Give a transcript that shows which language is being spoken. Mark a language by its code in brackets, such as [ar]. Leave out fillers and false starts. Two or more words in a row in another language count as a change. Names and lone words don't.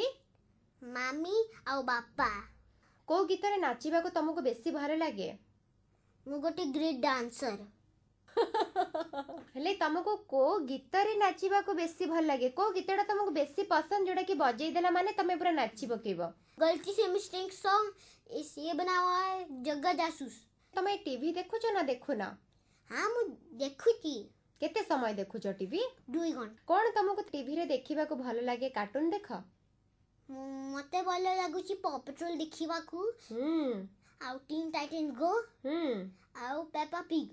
[or] ମାମି ଆଉ ବାପା। କୋଉ ଗୀତରେ ନାଚିବାକୁ ତମକୁ ବେଶୀ ଭଲ ଲାଗେ? ମୁଁ ଗୋଟେ ଗ୍ରେଟ୍ ଡ୍ୟାନ୍ସର। ହେଲେ ତମକୁ କୋଉ ଗୀତରେ ନାଚିବାକୁ ବେଶୀ ଭଲ ଲାଗେ? କୋଉ ଗୀତଟା ତମକୁ ବେଶୀ ପସନ୍ଦ, ଯୋଉଟା କି ବଜେଇ ଦେଲା ମାନେ ତମେ ପୁରା ନାଚି ପକେଇବ? [hi] गलती से मिस्टेक सॉन्ग ये बना हुआ है जग्गा जासूस। [or] ତମେ ଟିଭି ଦେଖୁଛ ନା ଦେଖୁନ? हाँ ମୁଁ ଦେଖୁଛି। କେତେ ସମୟ ଦେଖୁଛ ଟିଭି? 2 ଘଣ୍ଟା। କ'ଣ ତମକୁ ଟିଭିରେ ଦେଖିବାକୁ ଭଲ ଲାଗେ? କାର୍ଟୁନ ଦେଖ? ମତେ ଭଲ ଲାଗୁଛି ପॉ पेट्रोल ଦେଖିବାକୁ, ଆଉ ଟିନ୍ ଟାଇଟନ୍ସ ଗୋ, ଆଉ ପେପା ପିଗ୍।